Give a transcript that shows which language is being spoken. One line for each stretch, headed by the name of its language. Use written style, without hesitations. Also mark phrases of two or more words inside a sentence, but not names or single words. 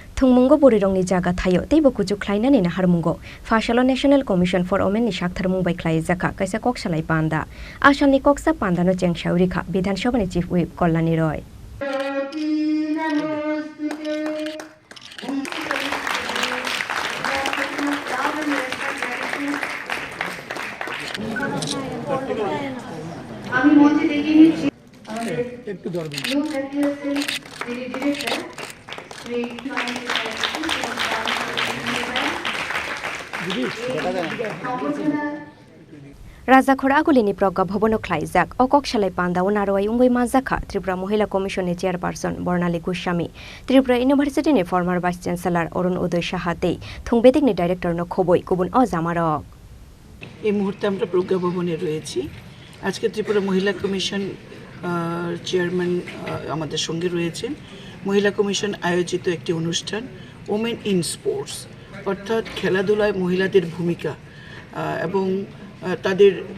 Kok Borok: Thungmungo borirongni jaga thayo teibo kuchu khlainani na harmungo Phasalo National Commission for Women ni Saktharmung by Khlaijakha Kaisa Koksalai Panda Ashalni Koksa Panda no Chengshaurikha Bidhan Sabha ni
English: Chief Whip
Kok Borok: Kollani Roy
Bangla: আমি মঞ্চে ডেকে নিচ্ছি আমাদের একটু ধরবেন ইউ হ্যাপিয়েস্টের যিনি ডিরেক্টর শ্রী
Kok Borok: Raja Khoragulini Proga Bhobono Khlaijak o Koksalai Panda Unaroi Ungoi Majakha Tripura Mohila Commission ni Chairperson Bornali Goswami Tripura University ni
English: former Vice Chancellor
Kok Borok: Orun Udoy Sahatei Thungbedik ni Director no Khoboi Kubun o Zamarok
Bangla: এই মুহূর্তে আমরা প্রজ্ঞা ভবনে রয়েছি আজকে ত্রিপুরা মহিলা কমিশন চেয়ারম্যান আমাদের সঙ্গে রয়েছেন মহিলা কমিশন আয়োজিত একটি অনুষ্ঠান
English: women in sports
Bangla: অর্থাৎ খেলাধুলায় মহিলাদের ভূমিকা এবং তাদের